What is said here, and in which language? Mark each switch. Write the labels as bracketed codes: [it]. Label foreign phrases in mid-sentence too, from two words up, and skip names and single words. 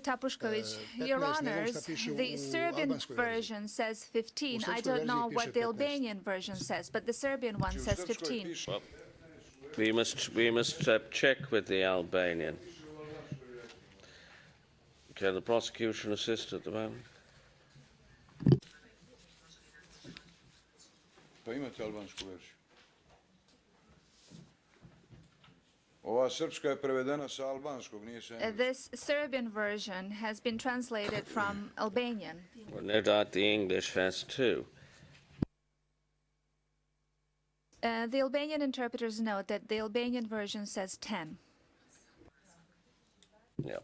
[en] Tapušković, Your Honors, the Serbian version says 15. I don't know what the Albanian version says, but the Serbian one says 15. Well, we must check with the Albanian. Can the prosecution assist at the moment? [sr] Pa imate albansku verziju. Ova srpska je prevedena sa albanskog, nije sa engleskog. [en] This Serbian version has been translated from Albanian. Well, no doubt the English has too. The Albanian interpreters note that the Albanian version says 10. Yep.